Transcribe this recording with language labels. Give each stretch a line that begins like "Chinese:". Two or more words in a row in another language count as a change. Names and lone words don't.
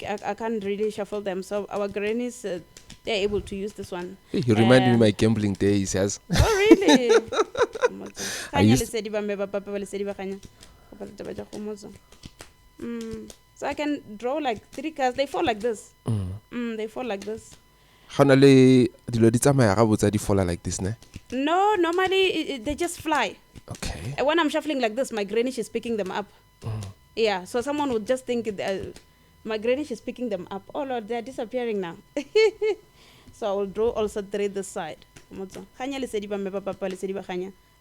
English: I can't really shuffle them. So our grannies, they're able to use this one. You remind me of my gambling days, yes. Oh, really? I used So I can draw like 3 cards. They fall like this. They fall like this.
Tswana: How dilo di tsamaya ga botsa di
English: fall like this,
Tswana: ne?
English: No, normally they just fly. Okay. And when I'm shuffling like this, my granny is picking them up. Yeah, so someone would just think my granny is picking them up. Oh Lord, they're disappearing now. So I will draw also 3 this side.